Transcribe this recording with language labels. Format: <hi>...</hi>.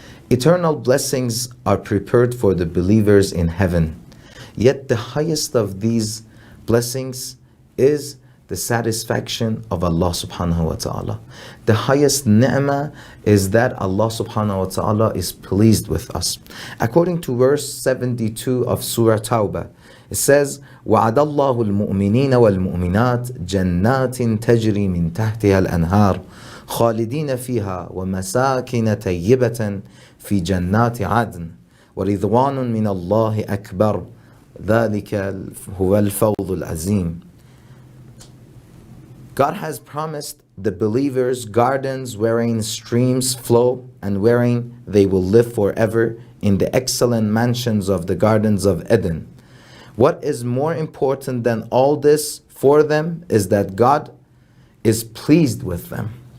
<en>Eternal blessings are prepared for the believers in heaven. Yet the highest of these blessings is the satisfaction of Allah subhanahu wa ta'ala. The highest ni'mah is that Allah subhanahu wa ta'ala is pleased with us. According to verse 72 of Surah Tawbah, it says,</en> <ar>وَعَدَ اللَّهُ الْمُؤْمِنِينَ وَالْمُؤْمِنَاتِ جَنَّاتٍ تَجْرِي مِنْ تَحْتِهَا الْأَنْهَارُ خَالِدِينَ فِيهَا وَمَسَاكِنَ طَيِّبَةً فِي جَنَّاتِ عَدْنٍ وَرِضْوَانٌ مِنَ اللَّهِ أَكْبَرُ ذَلِكَ هُوَ الْفَوْضُ الْعَظِيمُ.</ar> <en>God has promised the believers gardens wherein streams flow and wherein they will live forever in the excellent mansions of the gardens of Eden. What is more important than all this for them is that God is pleased with them.</en>